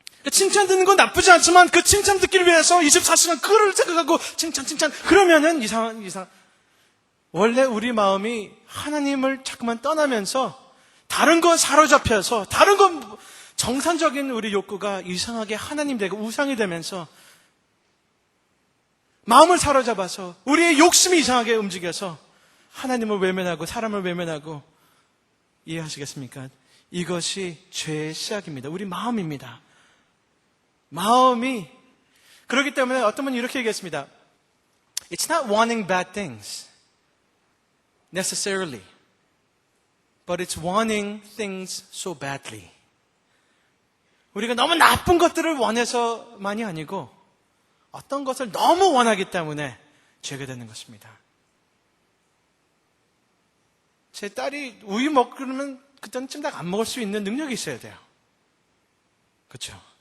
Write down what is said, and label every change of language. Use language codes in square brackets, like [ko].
[ko] 칭찬 듣는 건 나쁘지 않지만 그 칭찬 듣기를 위해서 24시간 그거를 생각하고 칭찬 그러면은 이상 원래 우리 마음이 하나님을 자꾸만 떠나면서 다른 거 사로잡혀서 다른 건 정상적인 우리 욕구가 이상하게 하나님 되고 우상이 되면서 마음을 사로잡아서 우리의 욕심이 이상하게 움직여서 하나님을 외면하고 사람을 외면하고 이해하시겠습니까? 이것이 죄의 시작입니다. 우리 마음입니다. 마음이 그렇기 때문에 어떤 분이 이렇게 얘기했습니다. [en] It's not wanting bad things necessarily, but it's wanting things so badly. [ko] 우리가 너무 나쁜 것들을 원해서만이 아니고 어떤 것을 너무 원하기 때문에 죄가 되는 것입니다. 제 딸이 우유 먹으면 그때는 찜닭 안 먹을 수 있는 능력이 있어야 돼요. 그렇죠?